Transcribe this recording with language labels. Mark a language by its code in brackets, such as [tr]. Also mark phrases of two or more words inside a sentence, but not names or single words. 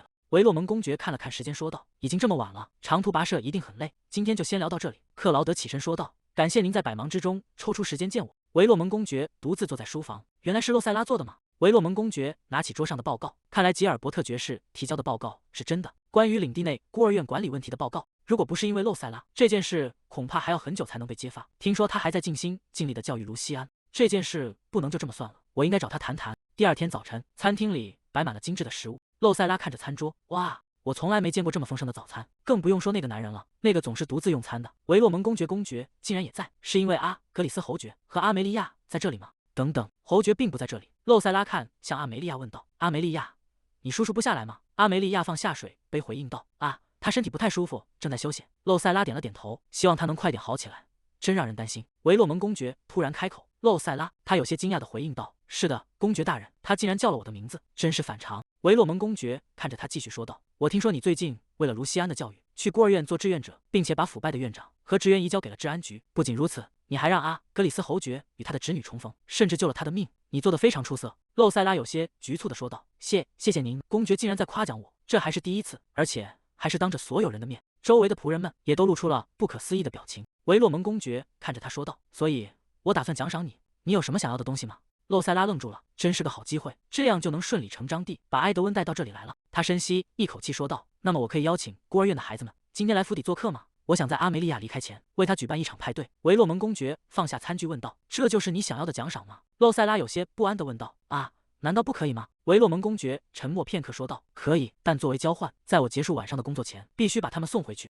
[zh] 維洛蒙公爵看了看時間，說道：“已經這麼晚了，長途跋涉一定很累，今天就先聊到這裡。” 克勞德起身說道：“感謝您在百忙之中抽出時間見我。” 維洛蒙公爵獨自坐在書房，原來是洛塞拉做的嗎？維洛蒙公爵拿起桌上的報告，看來吉爾伯特爵士提交的報告是真的，關於領地內孤兒院管理問題的報告。如果不是因為洛塞拉，這件事恐怕還要很久才能被揭發。聽說他還在盡心盡力的教育盧西安，這件事不能就這麼算了，我應該找他談談。第二天早晨，餐廳裡擺滿了精緻的食物。洛塞拉看着餐桌，哇，我從來沒見過這麼豐盛的早餐，更不用說那個男人了，那個總是獨自用餐的維洛蒙公爵竟然也在，是因為阿格里斯侯爵和阿梅利亞在這裡嗎？等等，侯爵並不在這裡。洛塞拉看向阿梅利亞問道：“阿梅利亞，你叔叔不下來嗎？” 阿梅利亞放下水杯回應道：“啊，他身體不太舒服，正在休息。” 洛塞拉點了點頭，希望他能快點好起來，真讓人擔心。維洛蒙公爵突然開口，洛塞拉，他有些驚訝地回應道：“是的，公爵大人，他竟然叫了我的名字，真是反常。” 維洛蒙公爵看着他繼續說道：“我聽說你最近為了盧西安的教育，去孤兒院做志願者，並且把腐敗的院長和職員移交給了治安局。不僅如此，你還讓阿格里斯侯爵與他的侄女重逢，甚至救了他的命，你做得非常出色。” 洛塞拉有些局促地說道：“謝謝您。”公爵竟然在誇獎我，這還是第一次，而且還是當着所有人的面。周圍的僕人們也都露出了不可思議的表情。維洛蒙公爵看着他說道：“所以，我打算獎賞你，你有什麼想要的東西嗎？” 洛塞拉愣住了，真是個好機會，這樣就能順理成章地把埃德溫帶到這裡來了。他深吸一口氣說道：“那麼我可以邀請孤兒院的孩子們今天來府邸做客嗎？我想在阿梅利亞離開前為他舉辦一場派對。”維洛蒙公爵放下餐具問道：“這就是你想要的獎賞嗎？” 洛塞拉有些不安地問道：“啊，難道不可以嗎？”維洛蒙公爵沉默片刻說道：“可以，但作為交換，在我結束晚上的工作前，必須把他們送回去。”